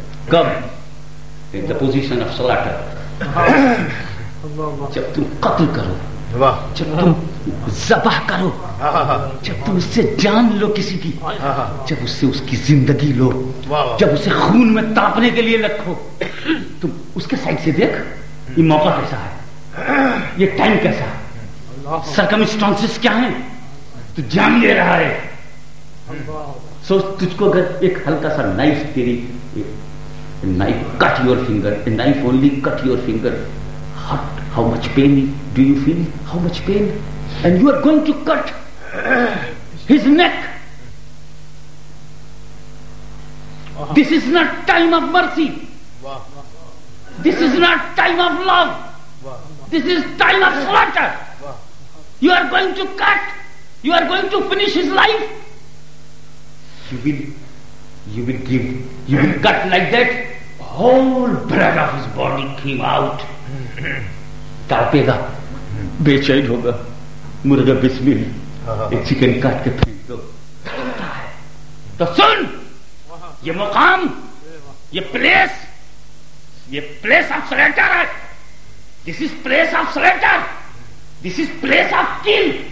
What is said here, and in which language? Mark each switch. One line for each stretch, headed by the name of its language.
English: Come in the position of slaughter.
Urdu: جب تم قتل کرو، جب تم ذبح کرو، جب تم اس سے جان لو کسی کی، جب اس سے اس کی زندگی لو، جب اسے خون میں تاپنے کے لیے رکھو، تم اس کے سائڈ سے دیکھ یہ موقع کیسا ہے، یہ ٹائم کیسا ہے، سرکمسٹانسز کیا ہیں. تو جان لے رہا ہے. سوچ تجھ کو اگر ایک ہلکا سا نائف تیری
English: knife cut your finger, a knife only cut your finger, how much pain do you feel? How much pain? And you are going to cut his neck. This is not time of mercy. This is not time of love. This is time of slaughter. You are going to cut. You are going to finish his life. You will cut like that. Whole blood of his body came out.
Urdu: تڑپے گا، بے چین ہوگا. مرغا بسمل ایک chicken کاٹ کے پھینک دو. تو سن، یہ مقام، یہ
English: place of slaughter
Urdu: ہے.
English: This is place of slaughter. This is place of kill.